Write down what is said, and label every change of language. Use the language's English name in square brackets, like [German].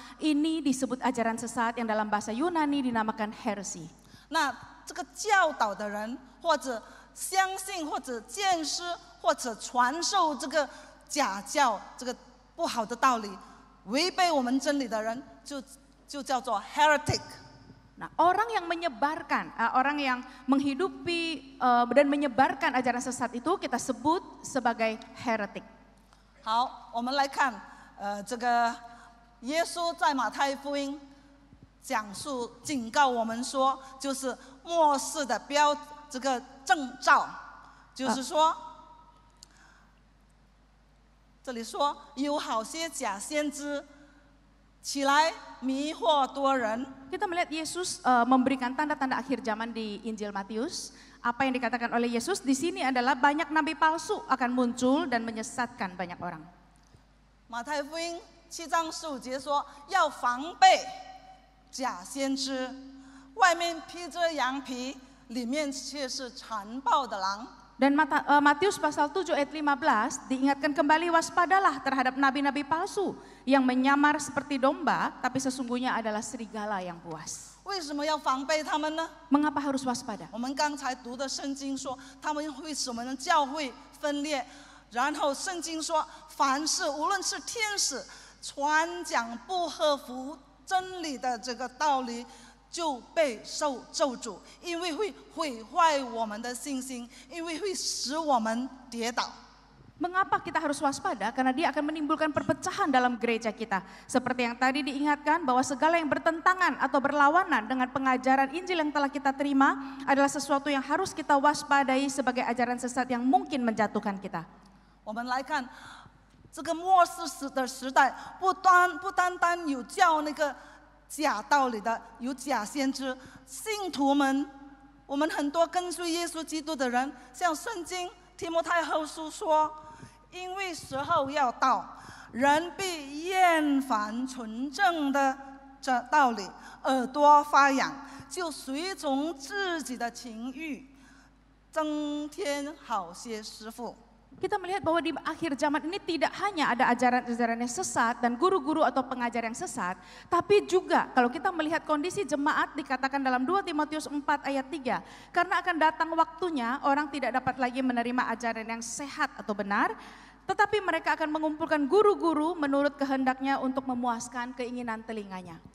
[Indonesian] Ini disebut ajaran sesat yang dalam bahasa Yunani dinamakan heresy. [Chinese] 那这个教导的人，或者相信，或者见识，或者传授这个假教，这个不好的道理，违背我们真理的人，就叫做 heretic。 [Indonesian] Nah, orang yang menyebarkan, orang yang menghidupi dan menyebarkan ajaran sesat itu kita sebut sebagai heretik. [Chinese] 好，我们来看这个耶稣在马太福音讲述警告我们说，就是末世的这个征兆，就是说，这里说有好些假先知起来迷惑多人。 [Indonesian] Kita melihat Yesus memberikan tanda-tanda akhir zaman di Injil Matius. Apa yang dikatakan oleh Yesus di sini adalah banyak nabi palsu akan muncul dan menyesatkan banyak orang. [Chinese] 马太福音7章15节说，要防备假先知，外面披着羊皮，里面却是残暴的狼。 [Indonesian] Dan Matius pasal 7 ayat 15 diingatkan kembali waspadalah terhadap nabi-nabi palsu yang menyamar seperti domba tapi sesungguhnya adalah serigala yang buas. [Chinese] 为什么要防备他们呢？ [Indonesian] Mengapa harus waspada? [Chinese] 我们刚才读的圣经说，他们会使我们的教会分裂。然后圣经说，凡是无论是天使传讲不合乎真理的这个道理，就被受咒诅，因为会毁坏我们的信心，因为会使我们跌倒。 [Indonesian] Mengapa kita harus waspada? Karena dia akan menimbulkan perpecahan dalam gereja kita. Seperti yang tadi diingatkan bahwa segala yang bertentangan atau berlawanan dengan pengajaran Injil yang telah kita terima adalah sesuatu yang harus kita waspadai sebagai ajaran sesat yang mungkin menjatuhkan kita. [Chinese] 我们来看这个末世的时代，不单单有教那个假道理的，有假先知，信徒们，我们很多跟随耶稣基督的人，像圣经提摩太后书说，因为时候要到，人必厌烦纯正的这道理，耳朵发痒，就随从自己的情欲，增添好些师傅。 [Indonesian] Kita melihat bahwa di akhir zaman ini tidak hanya ada ajaran-ajaran yang sesat dan guru-guru atau pengajar yang sesat, tapi juga kalau kita melihat kondisi jemaat dikatakan dalam 2 Timotius 4 ayat 3, karena akan datang waktunya orang tidak dapat lagi menerima ajaran yang sehat atau benar, tetapi mereka akan mengumpulkan guru-guru menurut kehendaknya untuk memuaskan keinginan telinganya.